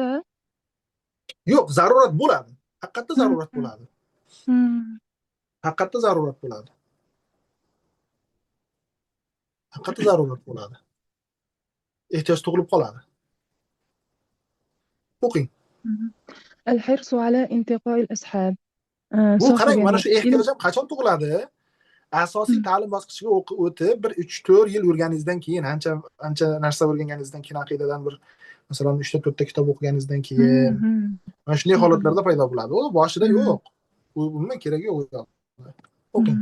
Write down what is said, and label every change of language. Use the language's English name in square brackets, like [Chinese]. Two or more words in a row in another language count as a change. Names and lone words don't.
[Uzbek] Yo'q, zarurat bo'ladi. Haqiqatda zarurat bo'ladi. Haqiqatda zarurat bo'ladi. Ehtiyoj tug'ilib qoladi. O'qing. [Arabic] الحرص على انتقاء الأصحاب. [Uzbek] Bu qarang, mana shu ehtiyoj ham qachon tug'iladi? Asosiy ta'lim bosqichiga o'tib, bir 3-4 yil yurganingizdan keyin, ancha narsa o'rganganingizdan keyin, aqidadan bir masalan 3-4 ta kitob o'qiganingizdan keyin, mana shunday holatlarda paydo bo'ladi. U boshida yo'q. U umuman keragi yo'q. O'qing.